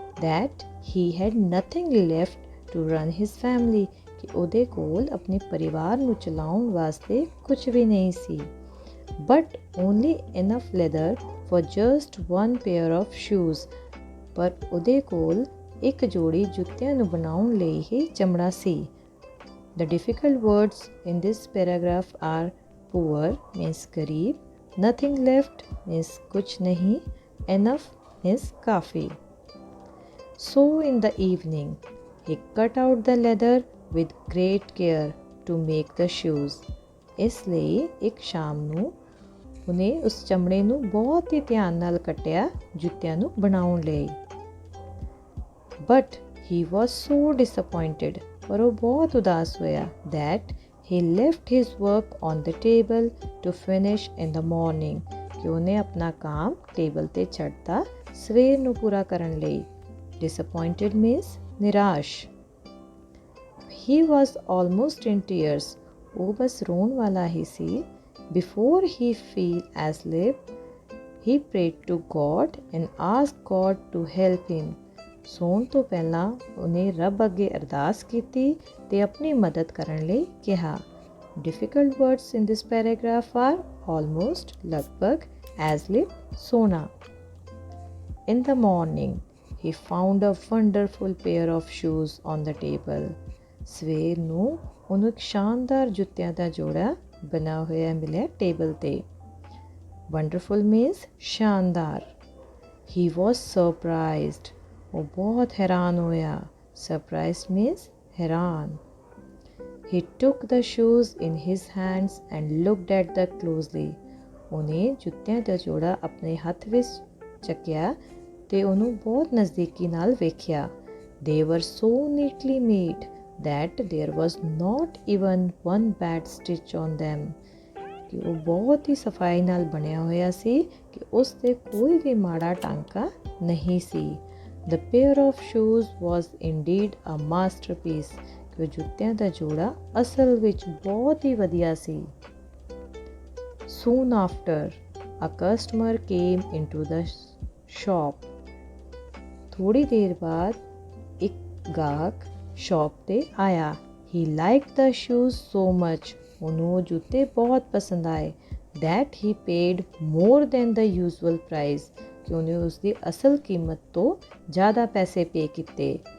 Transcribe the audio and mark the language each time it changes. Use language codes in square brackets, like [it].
[en] That he had nothing left to run his family. [pa] कि ਉਹਦੇ ਕੋਲ ਆਪਣੇ ਪਰਿਵਾਰ ਨੂੰ ਚਲਾਉਣ ਵਾਸਤੇ ਕੁਝ ਵੀ ਨਹੀਂ ਸੀ. [en] But only enough leather for just one pair of shoes. [pa] ਪਰ ਉਹਦੇ ਕੋਲ ਇੱਕ ਜੋੜੀ ਜੁੱਤਿਆਂ ਨੂੰ ਬਣਾਉਣ ਲਈ ਹੀ ਚਮੜਾ ਸੀ. [en] The difficult words in this paragraph are poor means गरीब, nothing left means [hi] कुछ नहीं, [en] enough means काफ़ी. So in the evening, he cut out the leather with great care to make the shoes. [pa] ਇਸ ਲਈ ਇੱਕ ਸ਼ਾਮ ਨੂੰ ਉਹਨੇ ਉਸ ਚਮੜੇ ਨੂੰ ਬਹੁਤ ਹੀ ਧਿਆਨ ਨਾਲ ਕੱਟਿਆ ਜੁੱਤਿਆਂ ਨੂੰ ਬਣਾਉਣ ਲਈ. [en] But he was so disappointed. [pa] ਪਰ ਉਹ ਬਹੁਤ ਉਦਾਸ ਹੋਇਆ. [en] That he left his work on the table to finish in the morning. [pa] ਕਿ ਉਹਨੇ ਆਪਣਾ ਕੰਮ ਟੇਬਲ ਤੇ ਛੱਡਤਾ ਸਵੇਰ ਨੂੰ ਪੂਰਾ ਕਰਨ ਲਈ. [en] Disappointed means ਨਿਰਾਸ਼. He was almost in tears. [pa] ਉਹ ਬਸ ਰੋਣ ਵਾਲਾ ਹੀ ਸੀ. [en] Before he fell asleep, he prayed to God and asked God to help him. [pa] ਸੌਣ ਤੋਂ ਪਹਿਲਾਂ ਉਹਨੇ ਰੱਬ ਅੱਗੇ ਅਰਦਾਸ ਕੀਤੀ ਤੇ ਆਪਣੀ ਮਦਦ ਕਰਨ ਲਈ ਕਿਹਾ. [en] Difficult words in this paragraph are almost, ਲਗਭਗ, asleep, ਸੋਣਾ. In the morning, he found a wonderful pair of shoes on the table. [pa] ਸਵੇਰ ਨੂੰ ਉਹਨੂੰ ਇੱਕ ਸ਼ਾਨਦਾਰ ਜੁੱਤਿਆਂ ਦਾ ਜੋੜਾ ਬਣਾ ਹੋਇਆ ਮਿਲਿਆ ਟੇਬਲ ਤੇ. [en] Wonderful means ਸ਼ਾਨਦਾਰ. He was surprised. [pa] ਉਹ ਬਹੁਤ ਹੈਰਾਨ ਹੋਇਆ. [en] Surprised means [pa] ਹੈਰਾਨ. [en] He took the shoes in his hands and looked at them closely. [pa] ਉਹਨੇ ਜੁੱਤਿਆਂ ਦਾ ਜੋੜਾ ਆਪਣੇ ਹੱਥ ਵਿੱਚ ਚੱਕਿਆ ਤੇ ਉਹਨੂੰ ਬਹੁਤ ਨਜ਼ਦੀਕੀ ਨਾਲ ਵੇਖਿਆ. [en] They were so neatly made that there was not even one bad stitch on them. [pa] ਕਿ ਉਹ ਬਹੁਤ ਹੀ ਸਫਾਈ ਨਾਲ ਬਣਿਆ ਹੋਇਆ ਸੀ ਕਿ ਉਸ 'ਤੇ ਕੋਈ ਵੀ ਮਾੜਾ ਟਾਂਕਾ ਨਹੀਂ ਸੀ. [en] The pair of shoes was indeed a masterpiece. [pa] ਕਿ ਜੁੱਤਿਆਂ ਦਾ ਜੋੜਾ ਅਸਲ ਵਿੱਚ ਬਹੁਤ ਹੀ ਵਧੀਆ ਸੀ. [en] Soon after, a customer came into the shop. [pa] ਥੋੜੀ ਦੇਰ ਬਾਅਦ ਇੱਕ ਗਾਹਕ ਸ਼ਾਪ ਤੇ ਆਇਆ. [en] He liked the shoes so much. [pa] ਉਹਨੂੰ ਉਹ ਜੁੱਤੇ ਬਹੁਤ ਪਸੰਦ ਆਏ. [en] That he paid more than the usual price. [pa] ਕਿ ਉਹਨੇ ਉਸਦੀ ਅਸਲ ਕੀਮਤ ਤੋਂ ਜ਼ਿਆਦਾ ਪੈਸੇ ਪੇ ਕੀਤੇ.